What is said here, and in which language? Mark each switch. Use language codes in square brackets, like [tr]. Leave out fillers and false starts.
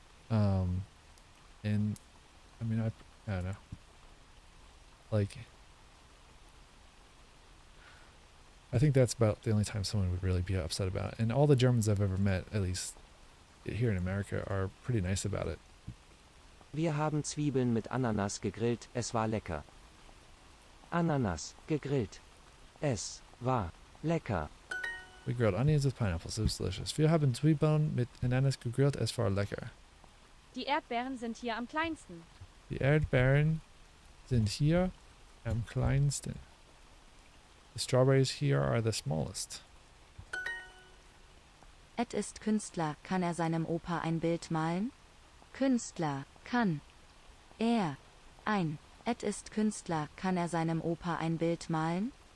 [en] And I mean, I don't know. Like, I think that's about the only time someone would really be upset about it. And all the Germans I've ever met, at least here in America, are pretty nice about it. [de] Wir haben Zwiebeln mit Ananas gegrillt, es war lecker. Ananas, gegrillt. Es war lecker. [en] We grilled onions with pineapples, it was delicious. [de] Wir haben Zwiebeln mit Ananas gegrillt, es war lecker. Die Erdbeeren sind hier am kleinsten. Die Erdbeeren sind hier am kleinsten. [en] The strawberries here are the smallest. [de] Ed ist Künstler, kann er seinem Opa ein Bild malen? Künstler, kann er ein. Ed ist Künstler, kann er seinem Opa ein Bild malen?